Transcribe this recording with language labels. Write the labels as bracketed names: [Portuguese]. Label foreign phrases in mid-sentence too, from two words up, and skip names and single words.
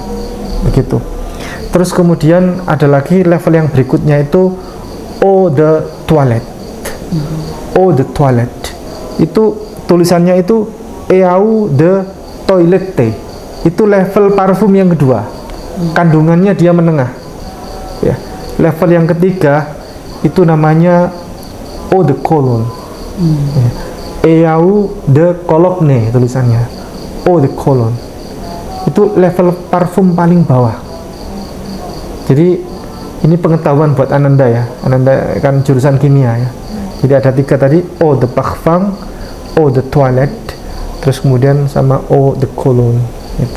[Indonesian] Begitu. Terus kemudian ada lagi level yang berikutnya itu [French] Eau de Toilette. Eau de Toilette. [Indonesian] Itu tulisannya itu [French] Eau de Toilette. [Indonesian] Itu level parfum yang kedua. Kandungannya dia menengah. Ya. Level yang ketiga itu namanya [French] Eau de Cologne. Eau de Cologne tulisannya. Eau de Cologne. [Indonesian] Itu level parfum paling bawah. Jadi ini pengetahuan buat Ananda ya. Ananda kan jurusan kimia ya. Jadi ada 3 tadi, [French] Eau de Parfum, Eau de Toilette, [Indonesian] terus kemudian sama [French] Eau de Cologne [Indonesian] itu.